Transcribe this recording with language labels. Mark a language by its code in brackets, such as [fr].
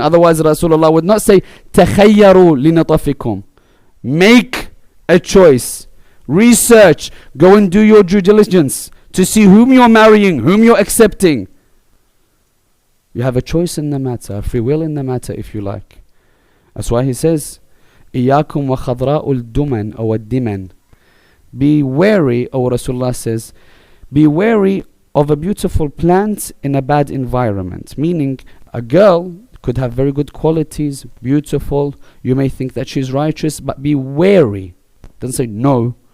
[en] Otherwise Rasulullah would not say, [ar] تَخَيَّرُوا لِنَطَفِكُمْ. [en] Make a choice. Research. Go and do your due diligence to see whom you're marrying, whom you're accepting. You have a choice in the matter, a free will in the matter if you like. That's why he says, [ar] إِيَّاكُمْ وَخَضْرَاءُ الدُّمَنْ أو الدِّمَنْ. [en] Be wary, or Rasulullah says, be wary of a beautiful plant in a bad environment. Meaning, a girl could have very good qualities, beautiful. You may think that she's righteous, but be wary. Doesn't say no.